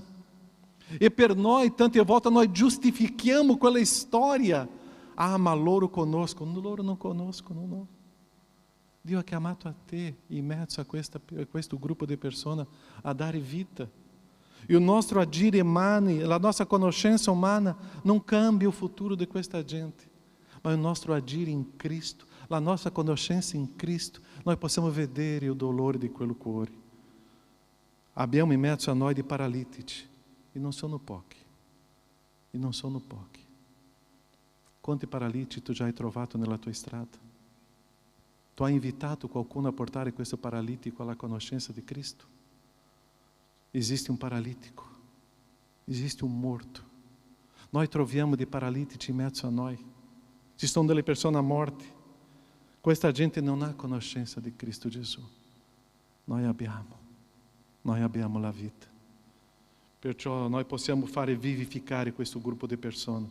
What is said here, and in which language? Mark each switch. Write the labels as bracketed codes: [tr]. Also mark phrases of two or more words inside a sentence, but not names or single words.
[it] E per noi, tante volte, noi giustifichiamo quella storia. Ah, ma loro conoscono. Loro non conoscono, no. Dio ha chiamato a te, in mezzo a questo gruppo di persone, a dare vita. [pt] E o [it] nostro agire umano, [pt] a nossa conoscenza umana não cambia o futuro de questa gente, mas o nosso agir em Cristo, a nossa conoscenza em Cristo, nós [it] possiamo vedere [pt] o [it] dolore di quel cuore. Abbiamo in mezzo a noi di paralitici, e non sono pochi, e non sono pochi. Quanti paralitici tu già hai trovato nella tua strada? Tu hai invitato qualcuno a portare questo paralitico alla conoscenza di Cristo? [pt] Existe um paralítico, existe um morto. [it] Nós troviamo di paralitici in mezzo a noi. Ci sono delle persone morte. Questa gente non ha conoscenza di Cristo Gesù. Noi abbiamo la vita. Perciò noi possiamo fare vivificare questo gruppo di persone.